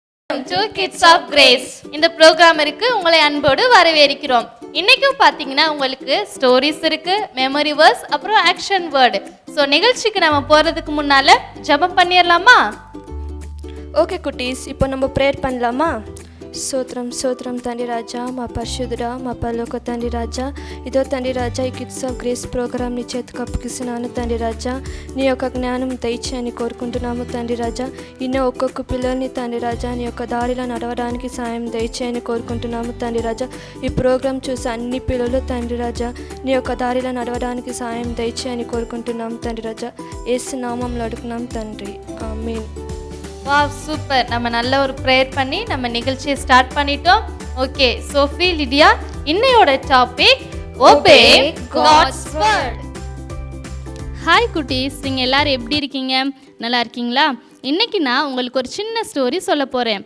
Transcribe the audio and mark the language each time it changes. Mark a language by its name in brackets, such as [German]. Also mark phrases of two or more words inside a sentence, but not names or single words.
[English] to Kids of Grace. [Tamil] இந்த ப்ரோக்ராமிற்கு உங்களை அன்போடு வரவேற்கிறோம். இன்னைக்கும் பார்த்தீங்கன்னா உங்களுக்கு ஸ்டோரிஸ் இருக்கு, [English] memory verse, [Tamil] அப்புறம் [English] action word. [Tamil] ஸோ நிகழ்ச்சிக்கு நம்ம போகிறதுக்கு முன்னால் ஜெபம் பண்ணிடலாமா? ஓகே குட்டீஸ், இப்போ நம்ம ப்ரேயர் பண்ணலாமா? [Telugu] స్తోత్రం తండ్రి రాజా, మా పరిశుద్ధుడా, మా పరలోక తండ్రి రాజా, ఇదో తండ్రి రాజా, ఈ కిడ్స్ ఆఫ్ గ్రేస్ ప్రోగ్రామ్ నీ చేతికి అప్పగిస్తున్నాను తండ్రి రాజా. నీ యొక్క జ్ఞానం దయచేయని కోరుకుంటున్నాము తండ్రి రాజా. ఇన్నో ఒక్కొక్క పిల్లల్ని తండ్రి రాజా నీ యొక్క దారిలో నడవడానికి సాయం దయచేయని కోరుకుంటున్నాము తండ్రి రాజా. ఈ ప్రోగ్రామ్ చూసి అన్ని పిల్లలు తండ్రి రాజా నీ యొక్క దారిలో నడవడానికి సాయం దయచేయని కోరుకుంటున్నాము తండ్రి రాజా. యేసు నామములో అడుగుతున్నాం తండ్రి, ఆమేన్. [Tamil] வாவ், சூப்பர். நம்ம நல்ல ஒரு ப்ரேயர் பண்ணி நம்ம நிகழ்ச்சியை ஸ்டார்ட் பண்ணிட்டோம். ஓகே சோஃபி, லிடியா, இன்னையோட டாபிக் [English] Obey God's Word. [Tamil] ஹாய் குட்டீஸ், நீங்கள் எல்லோரும் எப்படி இருக்கீங்க? நல்லா இருக்கீங்களா? இன்றைக்கி நான் உங்களுக்கு ஒரு சின்ன ஸ்டோரி சொல்ல போகிறேன்.